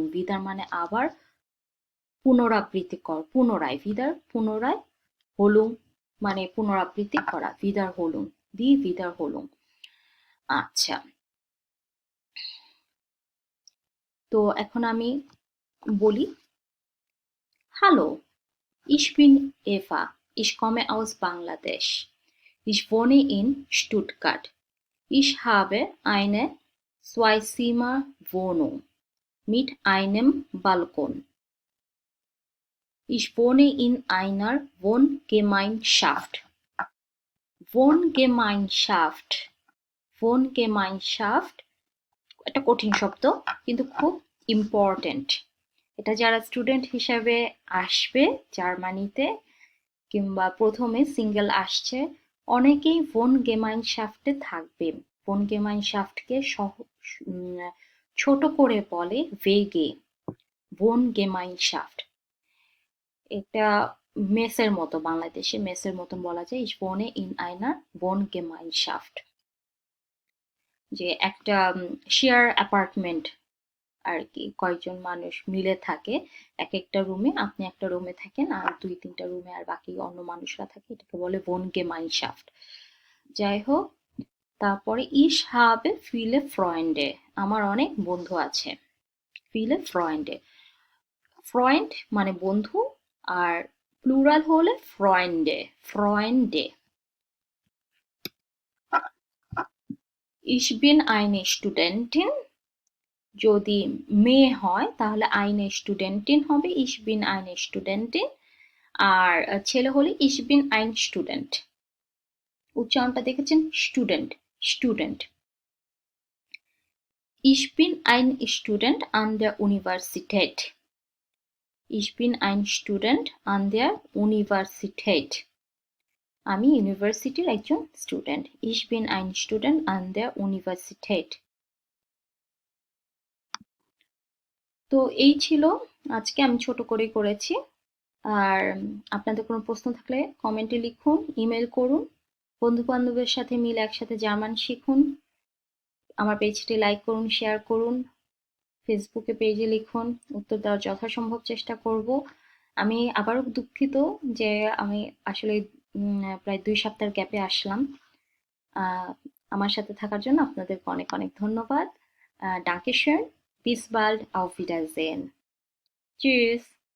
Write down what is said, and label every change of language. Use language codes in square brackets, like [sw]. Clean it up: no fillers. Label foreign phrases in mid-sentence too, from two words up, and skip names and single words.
[bn] ভিদার মানে আবার, পুনরাবৃত্তি কর, পুনরায়। ভিদার পুনরায়, হোলুং মানে পুনরাবৃত্তি করা। [de] Wiederholung, die Wiederholung. [bn] আচ্ছা, তো এখন আমি বলি। [de] Hallo, ich bin Eva, ich komme aus Bangladesch, ich wohne in Stuttgart, ich habe eine Zweizimmerwohnung mit einem Balkon, ich wohne in einer Wohngemeinschaft। Wohngemeinschaft, Wohngemeinschaft [bn] একটা কঠিন শব্দ, কিন্তু খুব ইম্পর্টেন্ট। এটা যারা স্টুডেন্ট হিসাবে আসবে জার্মানিতে, কিংবা প্রথমে সিঙ্গেল আসছে, অনেকেই ভোন গেমাইনশাফটে থাকবে। ভোন গেমাইনশাফটকে ছোট করে বলে ভেগে। ভোন গেমাইনশাফট, এটা মেসের মতো, বাংলাদেশে মেসের মতন বলা যায়। [de] ich wohne in einer Wohngemeinschaft, [bn] যে একটা শেয়ার অ্যাপার্টমেন্ট আর কি, কয়েকজন মানুষ মিলে থাকে এক একটা রুমে। আপনি একটা রুমে থাকেন, আর 2-3টা রুমে আর বাকি অন্য মানুষরা থাকে, এটাকে বলে Wohngemeinschaft। যাই হোক, তারপরে [de] ich habe viele Freunde, [bn] আমার অনেক বন্ধু আছে। [de] viele Freunde, Freund [bn] মানে বন্ধু, আর প্লুরাল হলে [de] Freunde, Freunde। ich bin eine Studentin, [bn] যদি মেয়ে হয় তাহলে [de] eine Studentin [bn] হবে, [de] ich bin eine Studentin। [bn] আর ছেলে হলে [de] ich bin ein Student। [bn] উচ্চারণটা দেখেছেন, স্টুডেন্ট, স্টুডেন্ট। [de] Ich bin ein Student an der Universität। Ich bin ein Student an der Universität। [bn] আমি ইউনিভার্সিটির একজন স্টুডেন্ট। Ich bin ein Student an der Universität। তো এই ছিল আজকে, আমি ছোট করে করেছি। আর আপনাদের কোনো প্রশ্ন থাকলে কমেন্টে লিখুন, ইমেল করুন। বন্ধু বান্ধবের সাথে মিলে একসাথে জার্মান শিখুন। আমার পেজটি লাইক করুন, শেয়ার করুন, ফেসবুকে পেজে লিখুন, উত্তর দেওয়ার যথাসম্ভব চেষ্টা করব। আমি আবারও দুঃখিত যে আমি আসলে প্রায় 2 সপ্তাহের গ্যাপে আসলাম। আমার সাথে থাকার জন্য আপনাদেরকে অনেক অনেক ধন্যবাদ। [de] Dankeschön, bis bald, auf Wiedersehen, tschüss।